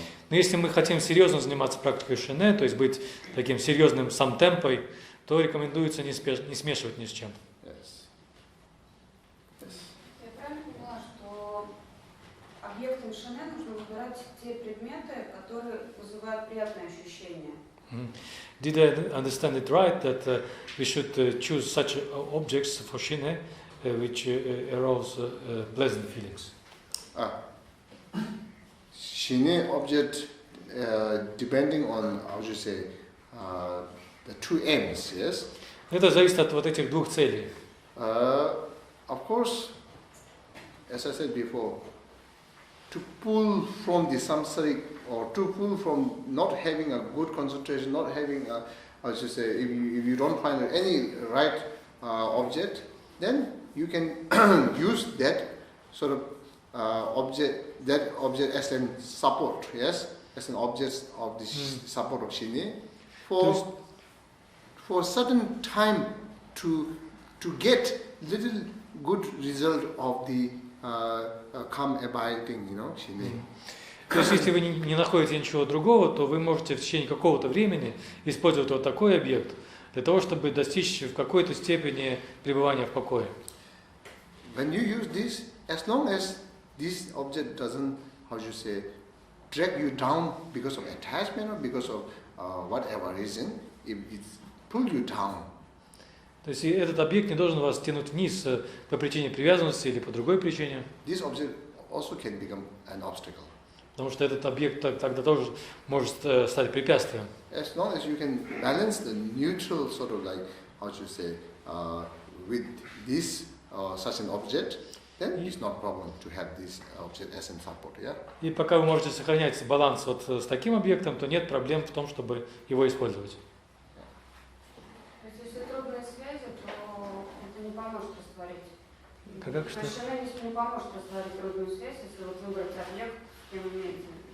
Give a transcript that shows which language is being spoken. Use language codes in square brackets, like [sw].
[ru] Но если мы хотим серьезно заниматься практикой шине, то есть быть таким серьезным самтемпой, то рекомендуется не смешивать ни с чем. [en] Yes. [ru] Я правильно поняла, что объектом шине нужно выбирать те предметы, которые вызывают приятные ощущения? [en] Did I understand it right that we should choose such objects for shine which arouse pleasant feelings? Shine object depending on, how should you say, the two aims, yes? [ru] Это зависит от вот этих двух целей. [en] Of course, as I said before, to pull from the samsaric, or to pull from not having a good concentration, not having a, how should you say, if you don't find any right object, then you can use that sort of object as a support, yes, as an object of the support of shine, for a certain time to get little good result of the calm abiding, shine. [ru] То есть, если вы не находите ничего другого, то вы можете в течение какого-то времени использовать вот такой объект для того, чтобы достичь в какой-то степени пребывания в покое. [en] When you use this, as long as this object doesn't, how you say, drag you down because of attachment or because of whatever reason, if it pull you down. [ru] То есть этот объект не должен вас тянуть вниз по причине привязанности или по другой причине. [en] This object also can become an obstacle. [ru] Потому что этот объект тогда тоже может стать препятствием. [en] As long as you can balance the neutral sort of like, how should you say, with this such an object, then it's not problem to have this object as a support, yeah? [ru] И пока вы можете сохранять баланс вот с таким объектом, то нет проблем в том, чтобы его использовать. То есть, если трудные связи, то это не поможет растворить. Как что? Шаманизм не поможет растворить трудную связь, если вот выбрать объект, с кем имеется.